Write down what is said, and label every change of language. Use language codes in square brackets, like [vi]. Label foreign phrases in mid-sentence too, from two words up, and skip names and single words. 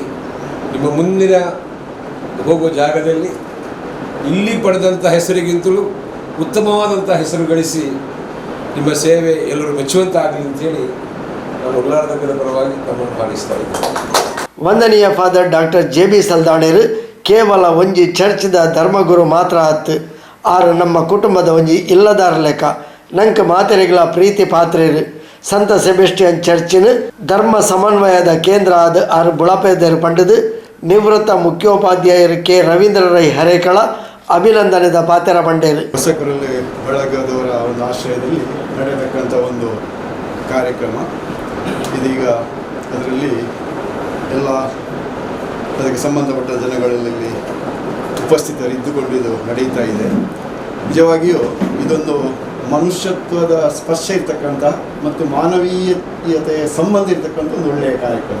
[kn] ನಿಮ್ಮ ಮುಂದಿನ ಹೋಗುವ ಜಾಗದಲ್ಲಿ ಇಲ್ಲಿ ಪಡೆದಂಥ ಹೆಸರಿಗಿಂತಲೂ ಉತ್ತಮವಾದಂಥ ಹೆಸರು ಗಳಿಸಿ ನಿಮ್ಮ ಸೇವೆ ಎಲ್ಲರೂ ಮೆಚ್ಚುವಂತಾಗಲಿ ಅಂತೇಳಿ ನಾನು ಉಳ್ಳಾಳ ದರ್ಗದ ಪರವಾಗಿ ತಮ್ಮನ್ನು ಹಾರೈಸ್ತಾ ಇದ್ದೇನೆ. [tcy] ವಂದನೀಯ ಫಾದರ್ ಡಾಕ್ಟರ್ JB ಸಲ್ದಾಣೇರು ಕೇವಲ ಒಂಜಿ ಚರ್ಚ್ದ ಧರ್ಮಗುರು ಮಾತ್ರ ಆತು. ಆರು ನಮ್ಮ ಕುಟುಂಬದ ಒಂಜಿ ಇಲ್ಲದಾರ ಲೆಕ್ಕ ನಂಗೆ ಮಾತೆರೆಗಳ ಪ್ರೀತಿ ಪಾತ್ರೇರು. ಸಂತ ಸೆಬೆಸ್ಟಿಯನ್ ಚರ್ಚಿನ ಧರ್ಮ ಸಮನ್ವಯದ ಕೇಂದ್ರ ಆದ ಆರು ಬುಳಪೇದರು ಪಂಡದು ನಿವೃತ್ತ ಮುಖ್ಯೋಪಾಧ್ಯಾಯರು ಕೆ ರವೀಂದ್ರ ರೈ ಹರೇಕಳ ಅಭಿನಂದನೆದ ಪಾತ್ರ ಬಂಡೇರು. [kn] ಹೊಸಕರಲ್ಲಿ ಬಳಗದವರ ಒಂದು ಆಶ್ರಯದಲ್ಲಿ ನಡೆಯತಕ್ಕಂಥ ಒಂದು ಕಾರ್ಯಕ್ರಮ ಇದೀಗ ಅದರಲ್ಲಿ ಎಲ್ಲ ಅದಕ್ಕೆ ಸಂಬಂಧಪಟ್ಟ ಜನಗಳಲ್ಲಿ ಉಪಸ್ಥಿತರಿದ್ದುಕೊಂಡು ಇದು ನಡೀತಾ ಇದೆ. ನಿಜವಾಗಿಯೂ ಇದೊಂದು ಮನುಷ್ಯತ್ವದ ಸ್ಪರ್ಶ ಇರ್ತಕ್ಕಂಥ ಮತ್ತು ಮಾನವೀಯತೆಯ ಸಂಬಂಧ ಇರ್ತಕ್ಕಂಥ ಒಂದು ಒಳ್ಳೆಯ ಕಾರ್ಯಕ್ರಮ.